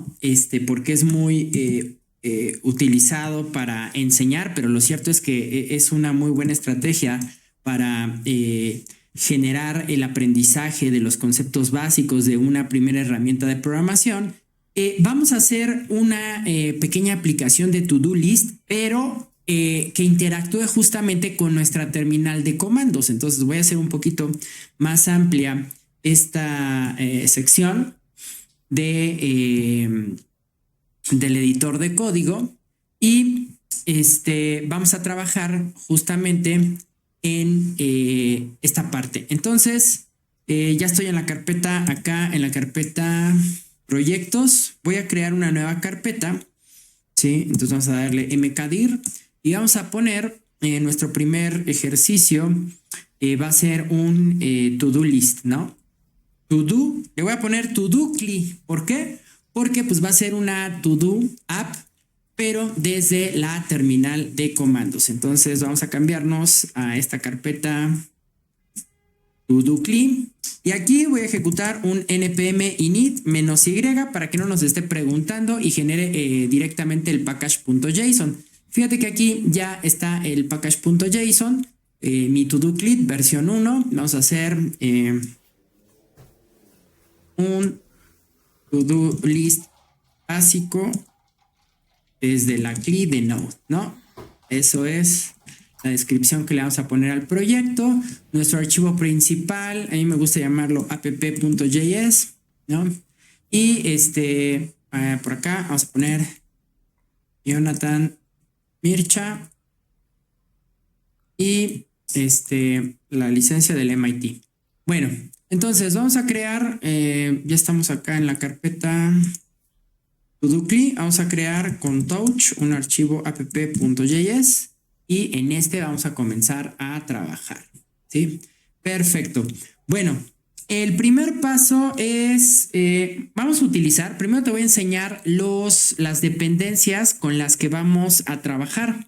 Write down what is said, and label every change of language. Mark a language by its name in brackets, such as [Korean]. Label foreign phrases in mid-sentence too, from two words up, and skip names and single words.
[Spanish] Porque es muy utilizado para enseñar, pero lo cierto es que es una muy buena estrategia para generar el aprendizaje de los conceptos básicos de una primera herramienta de programación. Vamos a hacer una pequeña aplicación de [English] to-do list, [Spanish] pero que interactúe justamente con nuestra terminal de comandos. Entonces voy a hacer un poquito más amplia esta sección del editor de código y vamos a trabajar justamente en esta parte. Entonces ya estoy en la carpeta acá, en la carpeta proyectos. Voy a crear una nueva carpeta, ¿sí? Entonces vamos a darle mkdir y vamos a poner nuestro primer ejercicio. Va a ser un [English] to-do list, [Spanish] ¿no? To-do, le voy a poner to-do-cli. ¿Por qué? Porque pues va a ser una [English] to-do app, [Spanish] pero desde la terminal de comandos. Entonces vamos a cambiarnos a esta carpeta to-do-cli. Y aquí voy a ejecutar un npm init -y para que no nos esté preguntando y genere directamente el package.json. Fíjate que aquí ya está el package.json, mi to-do-cli versión 1. Vamos a hacer un [English] to-do list [Spanish] básico desde la CLI de Node, ¿no? Eso es la descripción que le vamos a poner al proyecto. Nuestro archivo principal, a mí me gusta llamarlo app.js, ¿no? Y por acá vamos a poner Jonathan Mircha y la licencia del MIT. Bueno, entonces vamos a crear, ya estamos acá en la carpeta to-do-cli, vamos a crear con Touch un archivo app.js y en vamos a comenzar a trabajar, ¿sí? Perfecto. Bueno, El primer paso es, vamos a utilizar, primero te voy a enseñar las dependencias con las que vamos a trabajar.